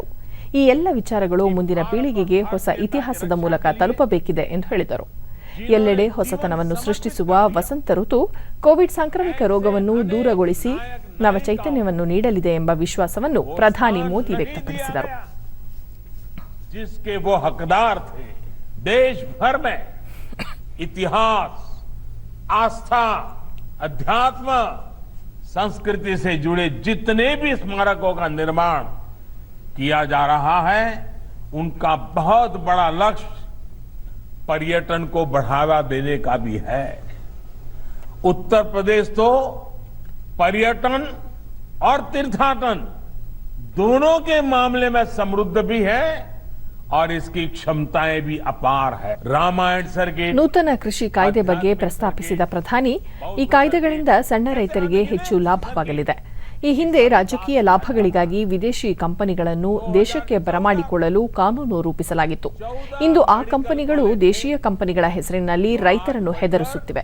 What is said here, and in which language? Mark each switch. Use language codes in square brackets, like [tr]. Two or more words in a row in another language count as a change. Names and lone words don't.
[kn] ಈ ಎಲ್ಲ ವಿಚಾರಗಳು ಮುಂದಿನ ಪೀಳಿಗೆಗೆ ಹೊಸ ಇತಿಹಾಸದ ಮೂಲಕ ತಲುಪಬೇಕಿದೆ ಎಂದು ಹೇಳಿದರು. ಎಲ್ಲೆಡೆ ಹೊಸತನವನ್ನು ಸೃಷ್ಟಿಸುವ ವಸಂತ ಋತು ಕೋವಿಡ್ ಸಾಂಕ್ರಾಮಿಕ ರೋಗವನ್ನು ದೂರಗೊಳಿಸಿ ನವಚೈತನ್ಯವನ್ನು ನೀಡಲಿದೆ ಎಂಬ ವಿಶ್ವಾಸವನ್ನು ಪ್ರಧಾನಿ ಮೋದಿ ವ್ಯಕ್ತಪಡಿಸಿದರು. [hi] जिसके वो हकदार थे, देश भर में इतिहास, आस्था, अध्यात्म, संस्कृति से जुड़े जितने भी स्मारकों का निर्माण किया जा रहा है, उनका बहुत बड़ा लक्ष्य पर्यटन को बढ़ावा देने का भी है. उत्तर प्रदेश तो पर्यटन और तीर्थाटन दोनों के मामले में समृद्ध भी है और इसकी क्षमताएं भी अपार है. रामायण सर के [kn] ನೂತನ ಕೃಷಿ ಕಾಯ್ದೆ ಬಗ್ಗೆ ಪ್ರಸ್ತಾಪಿಸಿದ ಪ್ರಧಾನಿ, ಈ ಕಾಯ್ದೆಗಳಿಂದ ಸಣ್ಣ ರೈತರಿಗೆ ಹೆಚ್ಚು ಲಾಭವಾಗಲಿದೆ. ಈ ಹಿಂದೆ ರಾಜಕೀಯ ಲಾಭಗಳಿಗಾಗಿ ವಿದೇಶಿ ಕಂಪನಿಗಳನ್ನು ದೇಶಕ್ಕೆ ಬರಮಾಡಿಕೊಳ್ಳಲು ಕಾನೂನು ರೂಪಿಸಲಾಗಿತ್ತು. ಇಂದು ಆ ಕಂಪನಿಗಳು ದೇಶೀಯ ಕಂಪನಿಗಳ ಹೆಸರಿನಲ್ಲಿ ರೈತರನ್ನು ಹೆದರಿಸುತ್ತಿವೆ.